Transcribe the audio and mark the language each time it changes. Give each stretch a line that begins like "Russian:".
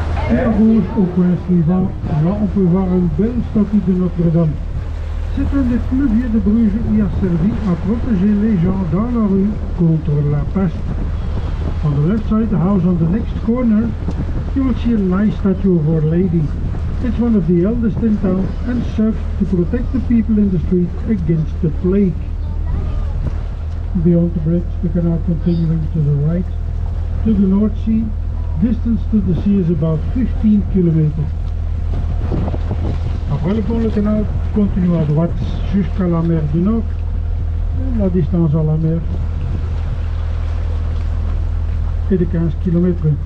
French: Et à gauche, au coin suivant, là on peut voir une belle statue de Notre-Dame. C'est un des plus vieux de Bruges qui a servi à protéger les gens dans la rue contre la peste.
English: On the left side, the house on the next corner, you will see a nice statue of Our Lady. It's one of the eldest in town and served to protect the people in the street against the plague. Beyond the bridge, the canal continuing to the right, to the North Sea. Distance to the sea is about 15 kilometers.
French: Après le pont, le canal continue à droite jusqu'à la mer du Nord. La distance à la mer est de 15 km.